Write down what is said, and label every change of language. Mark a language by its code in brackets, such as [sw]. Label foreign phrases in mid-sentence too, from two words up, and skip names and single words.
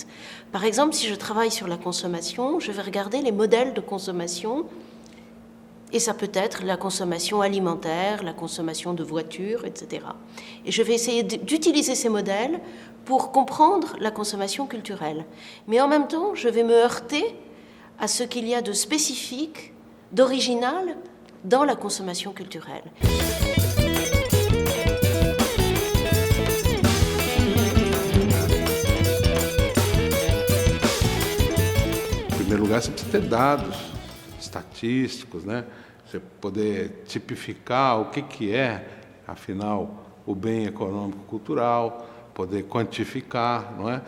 [fr] Par exemple, si je travaille sur la consommation, je vais regarder les modèles de consommation, et ça peut être la consommation alimentaire, la consommation de voitures, etc. Et je vais essayer d'utiliser ces modèles pour comprendre la consommation culturelle. Mais en même temps, je vais me heurter à ce qu'il y a de spécifique, d'original dans la consommation culturelle. [pt] Em primeiro lugar, você precisa ter dados estatísticos, né? Você poder tipificar o que é, afinal, o bem econômico-cultural, poder quantificar, não é?